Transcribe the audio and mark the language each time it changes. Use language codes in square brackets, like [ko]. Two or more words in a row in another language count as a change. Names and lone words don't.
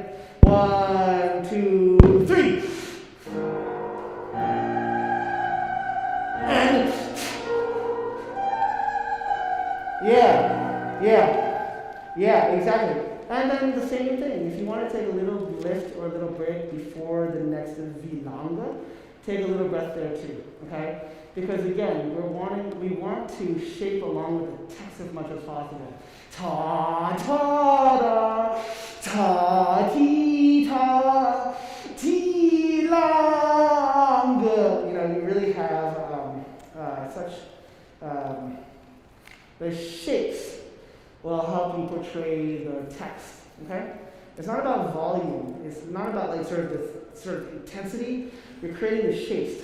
[en] 1, 2, 3. And yeah, exactly. And then the same thing. If you want to take a little lift or a little break before the next vilanga, take a little breath there too. Okay? Because again, we want to shape along with the text as much as possible. Ta ta da, ta ti ta, ti lang. You really have such the shapes will help you portray the text. Okay, it's not about volume. It's not about like sort of intensity. You're creating the shapes.